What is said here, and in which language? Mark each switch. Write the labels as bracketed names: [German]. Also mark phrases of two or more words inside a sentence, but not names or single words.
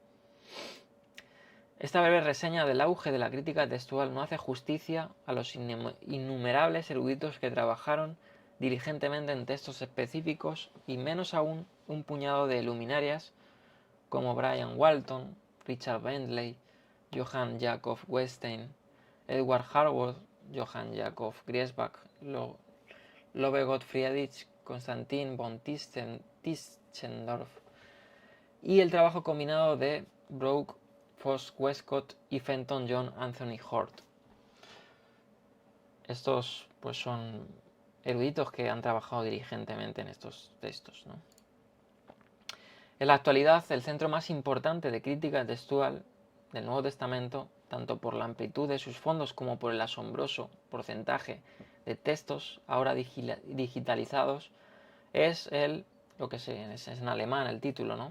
[Spanish] Esta breve reseña del auge de la crítica textual no hace justicia a los innumerables eruditos que trabajaron diligentemente en textos específicos y menos aún un puñado de luminarias como Brian Walton, Richard Bentley, Johann Jakob Wettstein, Edward Harwood, Johann Jakob Griesbach, Lovegot Friedrich, Konstantin von Tischendorf y el trabajo combinado de Brooke, Foss Westcott y Fenton John Anthony Hort. Estos pues son eruditos que han trabajado diligentemente en estos textos, ¿no? En la actualidad, el centro más importante de crítica textual del Nuevo Testamento, tanto por la amplitud de sus fondos como por el asombroso porcentaje de textos ahora digitalizados, es lo que es en alemán el título, ¿no?